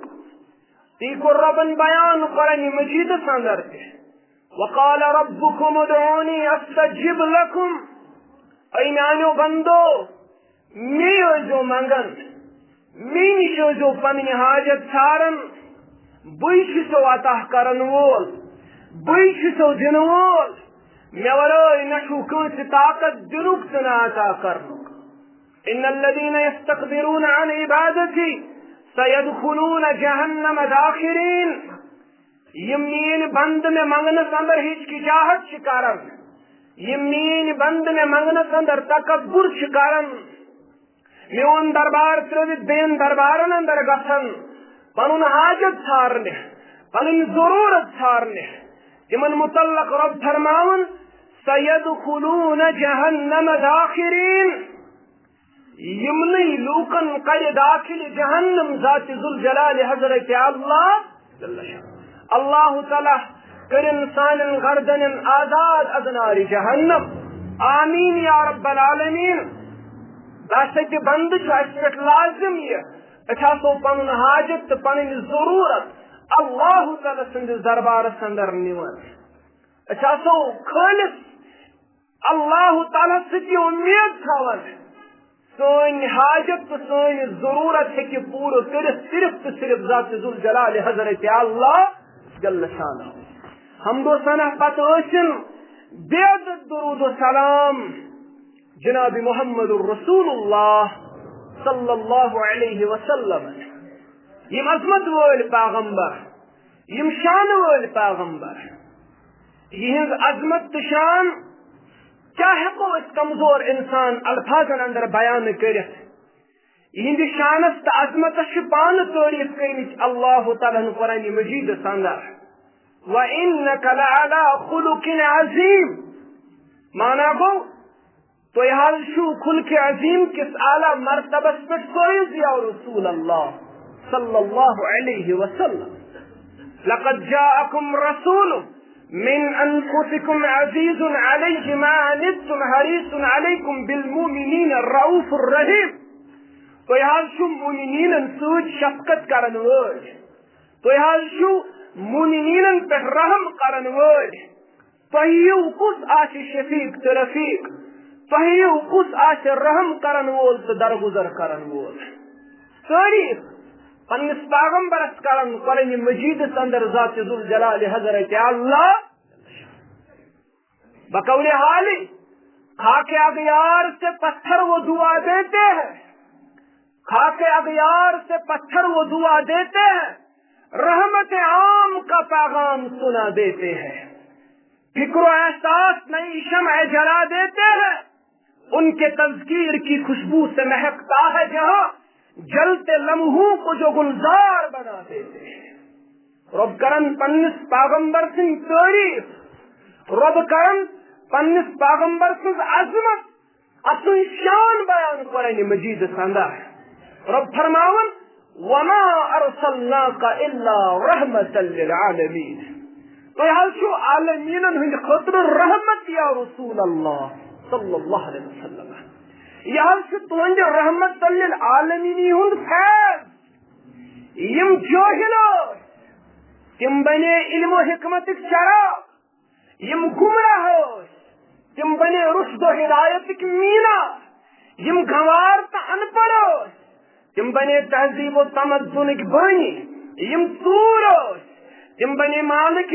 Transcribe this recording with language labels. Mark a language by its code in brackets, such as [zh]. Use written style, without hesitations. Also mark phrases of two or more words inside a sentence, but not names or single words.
[ks] تی کوٚر رۄبن بیان قرآن مجیدس اندر تہِ [ar] وقال ربكم ادعوني استجب لكم [ks] اے میانو بندو می منگن می نش پنن حاجت ژھارن بے سو عطا کرن وول بے سو دن وول مے ورٲے نہ کٲنٛسہِ طاقت دنُک تہٕ نہ عطا کرنُک [ar] ان الذين يستكبرون عن عبادتي سيدخلون جهنم داخرين [ks] یم میٲنۍ بند مے منگنس اندر ہچکچاہٹ کران یم میٲنۍ بند مے منگنس اندر تکبر کران میون دربار ترٲوِتھ بیٚین دربارن اندر گژھان پنُن حاجت ژھارنہِ پنٕنۍ ضروٗرت ژھارنہِ تمن متعلق رب فرماون [ar] سيدخلون جهنم داخرين [ks] یمنی لوکن کر داخل جہنم ذات ذوالجلال حضرت اللہ تعالی کرن سانن گردنن آزاد از نار جہنم [ar] آمین یا رب العالمین [ks] بس بند اس پہ لازم یہ سو پن حاجت پن ضرورت اللہ تعالی سندس دربارس اندر نوان سو خالص اللہ تعالی سی امید تھوان سن حاجت تو سن ضرورت ہے پور صرف تو صرف ذات ذوالجلال حضرت اللہ جل شانہ حمد و ثنا پتن بید درود و سلام جناب محمد الرسول اللہ [ar] صلی اللہ علیہ وسلم [ks] یم عظمت ول پیغمبر یم شان ول پیغمبر یہ عظمت تو شان کیا ہیکو اس کمزور انسان الفاظن اندر بیان کرت یہ شانس تو عظمت پان تعریف کرمچ اللہ تعالیٰ قرآن مجید اندر [ar] وَإِنَّكَ لَعَلَىٰ خُلُقٍ عَظِيمٍ [ks] مانا گو تو حال شو خلق عظیم کس اعلی مرتبہ پر سوئز [ar] یا رسول اللہ صلی اللہ علیہ وسلم لقد جاءکم رسول من انفسكم عزيز عليه ما عنتم حريص عليكم بالمؤمنين الرؤوف الرحيم [ks] تو حال شو مؤمنین سوچ شفقت کرن وول تو حال شو مؤمنین پہ رحم کرن وول تہیو کس آش شفیق تو رفیق تہیو کس آش رحم کرن وول تو درگزر کرن وول تعریف پنس پیغمبرس کرن قرآن مجید اندر ذات ذوالجلال حضرت اللہ [ur] بقول حالی خاک اغیار سے پتھر وہ دعا دیتے ہیں خاک اغیار سے پتھر وہ دعا دیتے ہیں رحمت عام کا پیغام سنا دیتے ہیں فکر و احساس نئی شمع جلا دیتے ہیں ان کے تذکیر کی خوشبو سے مہکتا ہے جہاں جلتے لمحوں کو جو گلزار بنا دیتے ہیں [ks] رب کرن پنس پیغمبر سن تعریف رب کرن پنس پیغمبر سن عظمت اصل شان بیان قرآن مجید اندر رب فرماون [ar] وما ارسلناک الا رحمتا للعالمین [ks] تو حال شو عالمین ہند خطر رحمت [ar] یا رسول اللہ صلی اللہ علیہ وسلم [ks] یہ سے تہذ رحمت للعالمین ہند فیض یم جاہل تم بنے علم و حکمت شراب یم گمراہ تم بنے رشد و ہدایت مینا یم گوار تو ان پڑھ تم بنے تہذیب و تمدن بانی یم ژور تم بنے مالک